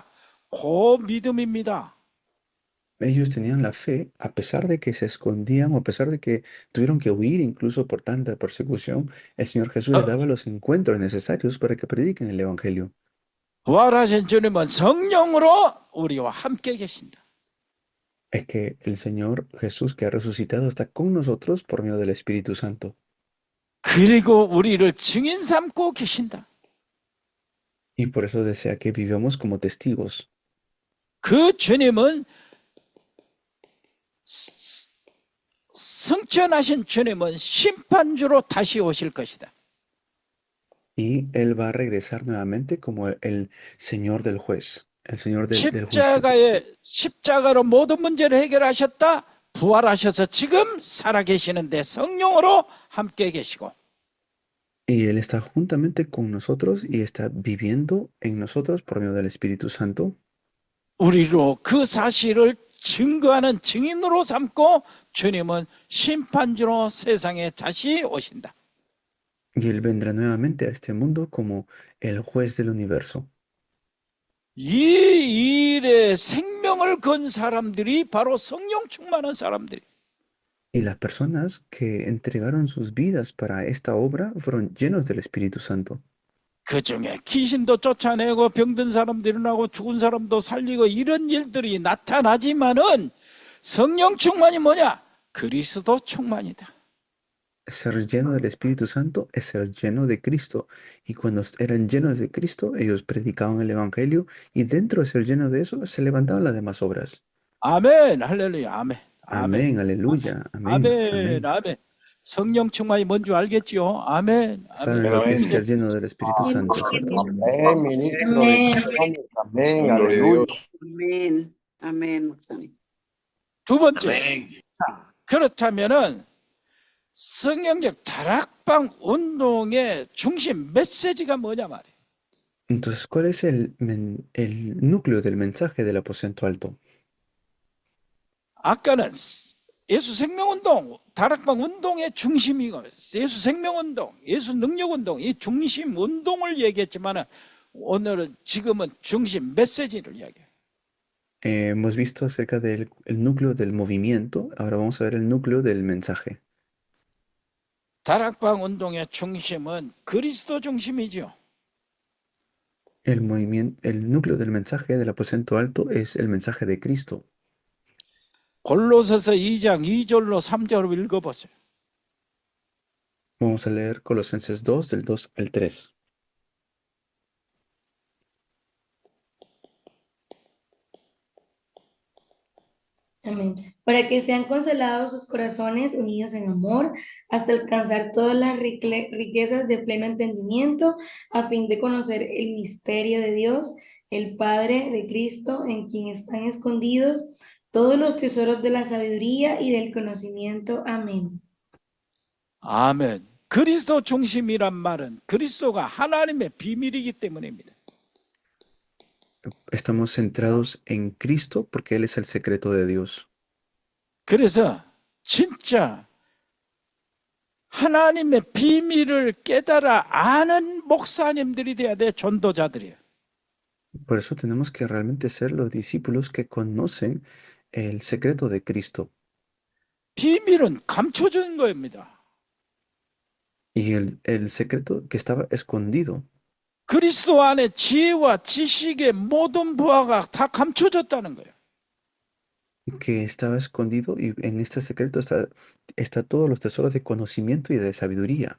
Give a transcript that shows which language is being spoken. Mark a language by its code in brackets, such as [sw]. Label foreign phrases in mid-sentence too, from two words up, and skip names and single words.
[ko] 그 믿음입니다. [es] Ellos tenían la fe, a pesar de que se escondían o a pesar de que tuvieron que huir incluso por tanta persecución, el Señor Jesús les 어, daba los encuentros necesarios para que prediquen el Evangelio. [ko] 부활하신 주님은 성령으로 우리와 함께 계신다. [es] Es que el Señor Jesús que ha resucitado está con nosotros por medio del Espíritu Santo. [ko] 그리고 우리를 증인 삼고 계신다. [es] Y por eso desea que vivamos como testigos. [ko] 그 주님은 승천하신 주님은 심판주로 다시 오실 것이다. [es] Y Él va a regresar nuevamente como el Señor del juez, el Señor del juicio. [ko] 십자가로 모든 문제를 해결하셨다. 부활하셔서 지금 살아계시는데 성령으로 함께 계시고 [es] Y Él está juntamente con nosotros y está viviendo en nosotros por medio del Espíritu Santo. [ko] 우리로 그 사실을 증거하는 증인으로 삼고 주님은 심판주로 세상에 다시 오신다. [es] Y Él vendrá nuevamente a este mundo como el juez del universo. [ko] 이 일에 생명을 건 사람들이 바로 성령 충만한 사람들이. [es] Y las personas que entregaron sus vidas para esta obra fueron llenos del Espíritu Santo. [ko] 그 중에 귀신도 쫓아내고 병든 사람도 일어나고 죽은 사람도 살리고 이런 일들이 나타나지만은 성령 충만이 뭐냐? 그리스도 충만이다. [es] Ser lleno del Espíritu Santo es ser lleno de Cristo. Y cuando eran llenos de Cristo, ellos predicaban el Evangelio y dentro de ser lleno de eso se levantaban las demás obras. [ko] 아멘, 할렐루야, 아멘, 아멘, [es] Amén, aleluya, amén, [ko] 아멘, [es] amén. [ko] 아멘. 성령 충만이 뭔지 알겠지요? 아멘, [es] ¿Saben [ko] 아멘. [es] lo que es ser lleno del Espíritu Santo, cierto? Amén, ministro. Amén. Bendiciones. Amén, Gloria a aleluya. Dios. Amén. Amén, [ko] 목사님. 두 번째, 그렇다면은 성경적 다락방 운동의 중심 메시지가 뭐냐 말이에요. [es] Entonces, ¿cuál es el núcleo del mensaje del aposento alto? [ko] 아까는 예수 생명운동, 다락방 운동의 중심이고 예수 생명운동, 예수 능력운동, 이 중심 운동을 얘기했지만 오늘은 지금은 중심 메시지를 이야기해요. [es] Hemos visto acerca del el núcleo del movimiento, ahora vamos a ver el núcleo del mensaje. [ko] 다락방 운동의 중심은 그리스도 중심이죠. [es] El núcleo del mensaje del aposento alto es el mensaje de Cristo. [ko] 골로새서 2장 2절로 3절을 읽어보세요. [es] Vamos a leer Colosenses 2, del 2 al 3. Amén. Para que sean consolados sus corazones unidos en amor, hasta alcanzar todas las riquezas de pleno entendimiento, a fin de conocer el misterio de Dios, el Padre de Cristo, en quien están escondidos todos los tesoros de la sabiduría y del conocimiento. Amén. [ko] 아멘. 그리스도 중심이란 말은 그리스도가 하나님의 비밀이기 때문입니다. [es] Estamos centrados en Cristo porque Él es el secreto de Dios. [ko] 그래서 진짜 하나님의 비밀을 깨달아 아는 목사님들이 돼야 돼, 전도자들이에요. [es] Por eso tenemos que realmente ser los discípulos que conocen el secreto de Cristo. [ko] 비밀은 감춰진 겁니다. [es] Y el secreto que estaba escondido. [ko] 그리스도 안에 지혜와 지식의 모든 부하가 다 감춰졌다는 거예요. [es] Que estaba escondido y en este secreto está todos los tesoros de conocimiento y de sabiduría.